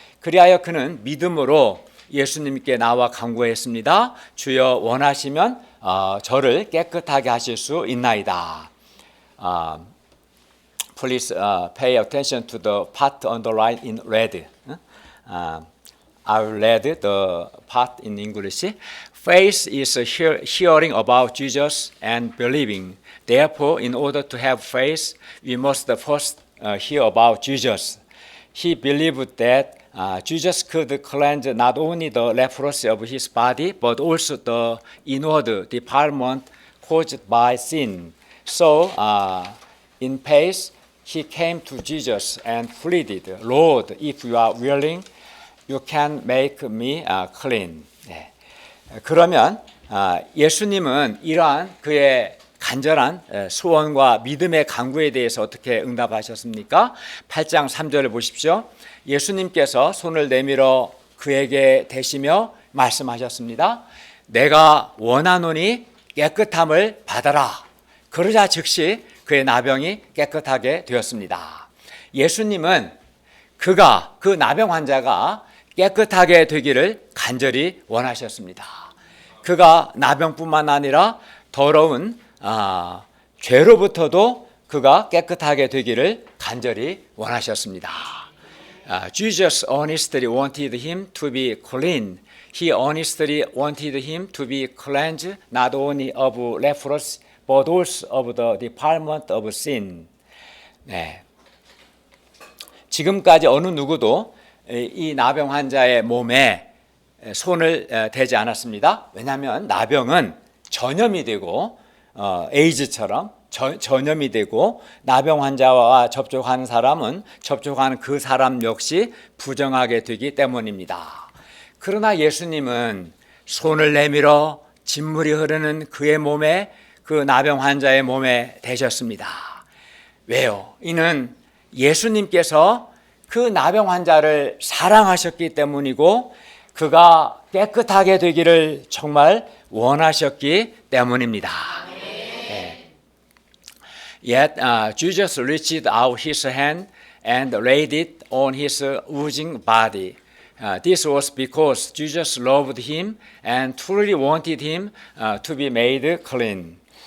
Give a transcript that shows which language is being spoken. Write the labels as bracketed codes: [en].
[ko] 그리하여 그는 믿음으로 예수님께 나와 간구했습니다. 주여 원하시면 저를 깨끗하게 하실 수 있나이다. [en] Please pay attention to the part underlined in red. I will read the part in English. Faith is hearing about Jesus and believing. Therefore, in order to have faith, we must first hear about Jesus. He believed that Jesus could cleanse not only the leprosy of his body, but also the inward defilement caused by sin. So, in faith, he came to Jesus and pleaded, Lord, if you are willing, you can make me clean. [ko] 네. 그러면 예수님은 이러한 그의 간절한 소원과 믿음의 간구에 대해서 어떻게 응답하셨습니까? 8장 3절을 보십시오. 예수님께서 손을 내밀어 그에게 대시며 말씀하셨습니다. 내가 원하노니 깨끗함을 받아라. 그러자 즉시 그의 나병이 깨끗하게 되었습니다. 예수님은 그 나병 환자가 깨끗하게 되기를 간절히 원하셨습니다. 그가 나병뿐만 아니라 더러운 죄로부터도 그가 깨끗하게 되기를 간절히 원하셨습니다. [en] Jesus earnestly wanted him to be clean. He earnestly wanted him to be cleansed not only of leprosy but also of the defilement of sin. [ko] 네. 지금까지 어느 누구도 이 나병 환자의 몸에 손을 대지 않았습니다. 왜냐하면 나병은 전염이 되고 에이즈처럼 전염이 되고 나병 환자와 접촉하는 사람은 접촉하는 그 사람 역시 부정하게 되기 때문입니다. 그러나 예수님은 손을 내밀어 진물이 흐르는 그의 몸에 그 나병 환자의 몸에 대셨습니다. 왜요? 이는 예수님께서 그 나병 환자를 사랑하셨기 때문이고 그가 깨끗하게 되기를 정말 원하셨기 때문입니다. [en] Yet Jesus reached out his hand and laid it on his oozing body. This was because Jesus loved him and truly wanted him to be made clean.